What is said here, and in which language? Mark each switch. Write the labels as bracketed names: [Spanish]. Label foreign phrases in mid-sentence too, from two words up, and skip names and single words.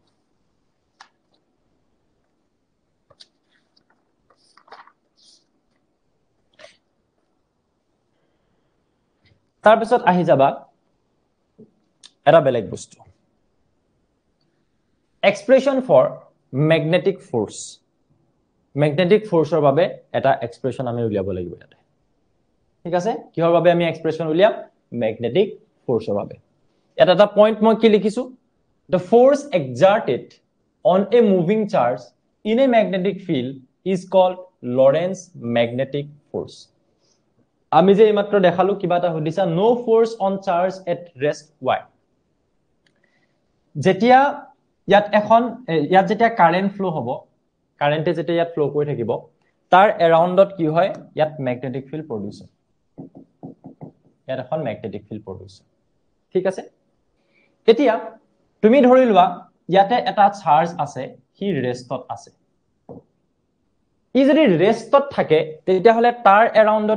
[Assamese] তাৰপিছত আহি যাবা এটা বেলেগ বস্তু [English] expression for magnetic force magnetic [Assamese] ফোর্সৰ বাবে এটা এক্সপ্ৰেছন আমি উলিয়াব লাগিব ইয়াতে ঠিক আছে কিহৰ বাবে আমি এক্সপ্ৰেছন উলিয়াম ম্যাগনেটিক ফোর্সৰ বাবে এটা পইণ্ট মই কি লিখিছো [English] the force exerted on a moving charge in a magnetic field is called Lorentz magnetic force [Assamese] আমি যে এইমাত্ৰ দেখালো কিবা এটা হদিছা [English] no force on charge at rest [Assamese] y যেতিয়া ইয়াত যেতিয়া [English] current flow [Assamese] হ'ব কারেন্টে যেতিয়া ইয়াত ফ্লো কৰি থাকিব তাৰ এৰাউণ্ডত কি হয় ইয়াত [English] magnetic field produce [Assamese] হয় ইয়াত এখন [English] magnetic field produce [Assamese] ঠিক আছে এতিয়া তুমি ধৰি লোৱা ইয়াতে এটা চাৰ্জ আছে হি ৰেষ্টত আছে ই যদি ৰেষ্টত থাকে তেতিয়াহলে তাৰ এৰাউণ্ডত